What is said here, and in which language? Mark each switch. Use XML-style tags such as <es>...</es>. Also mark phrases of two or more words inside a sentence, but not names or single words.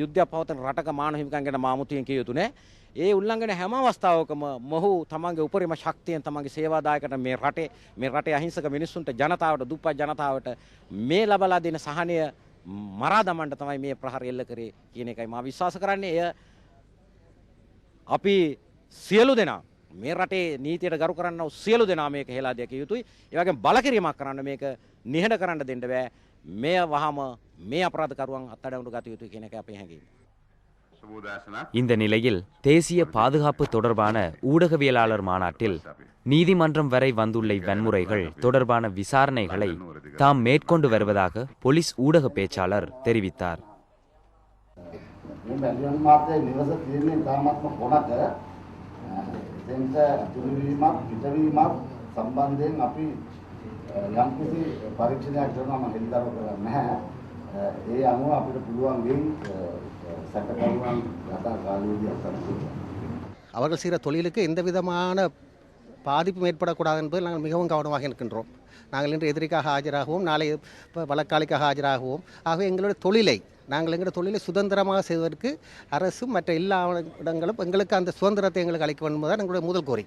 <si>යුද්ධයක් පවතින රටක මානව හිමිකම් ගැන මාමුතියෙන් කිය යුතු නැහැ. ඒ උල්ලංඝන හැම අවස්ථාවකම මොහු තමන්ගේ උපරිම ශක්තියෙන් තමන්ගේ සේවාදායකට මේ රටේ අහිංසක මිනිස්සුන්ට, ජනතාවට, දුප්පත් ජනතාවට මේ ලබලා දෙන සහනය මරා දමන්න තමයි මේ ප්‍රහාර එල්ල කරේ කියන එකයි මම විශ්වාස කරන්නේ. එය අපි සියලු දෙනා මේ රටේ නීතියට ගරු කරන්න සියලු දෙනා මේක හෙලා දැකිය යුතුයි. ඒ වගේම බලකිරීමක් කරන්න මේක නිහඬ කරන්න දෙන්න බෑ. මෙය වහම මේ අපරාධකරුවන් අත්අඩංගුවට ගත යුතුයි කියන එක අපේ හැඟීම.</si> <ta>இந்த நிலையில் தேசிய பாதுகாப்பு தொடர்பான ஊடகவியலாளர் மாநாட்டில் நீதிமன்றம் வரை வந்துள்ள வன்முறைகள் தொடர்பான விசாரணைகளை தாம் மேற்கொண்டு வருவதாக போலீஸ் ஊடக பேச்சாளர் தெரிவித்தார்.</ta> <si>සම්බන්ධයෙන් අපි යම්කිසි පරීක්ෂණයක් කරනවා මම හෙළිදරව් කරන්නේ නැහැ. ඒ අනුව අපිට පුළුවන් වෙයි සැකකරුවන් යථා කාලීනව අත්අඩංගුවට.</si> <ta>அவர்கள் செய்கிற தொழிலுக்கு எந்த விதமான பாதிப்பும் ஏற்படக்கூடாது என்பதில் நாங்கள் மிகவும் கவனமாக இருக்கின்றோம். நாங்கள் இன்று எதிரிக்காக ஆஜராகவும் நாளை வழக்காளிக்காக ஆஜராகவும் ஆகவே எங்களுடைய தொழிலை எங்களுடைய தொழிலை சுதந்திரமாக செய்வதற்கு அரசும் மற்ற எல்லா இடங்களும் எங்களுக்கு அந்த சுதந்திரத்தை எங்களுக்கு அளிக்க வேண்டும் என்பதுதான் எங்களுடைய முதல் கோரிக்கை.</ta>